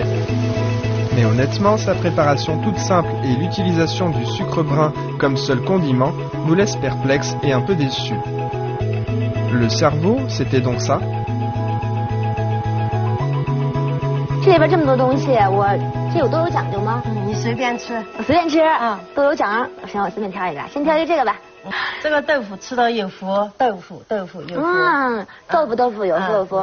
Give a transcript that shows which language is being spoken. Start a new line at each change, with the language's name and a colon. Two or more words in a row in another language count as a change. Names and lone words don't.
French: Mais honnêtement, sa préparation toute simple et l'utilisation du sucre brun comme seul condiment nous laisse perplexes et un peu déçus. Le cerveau, c'était donc ça?
Chinese: 这里边这么多东西，这都有讲究吗？你随便吃，我随便吃啊，都有讲。行，我随便挑一个，先挑一个这个吧。这个豆腐吃到有福，豆腐有福。豆腐有福，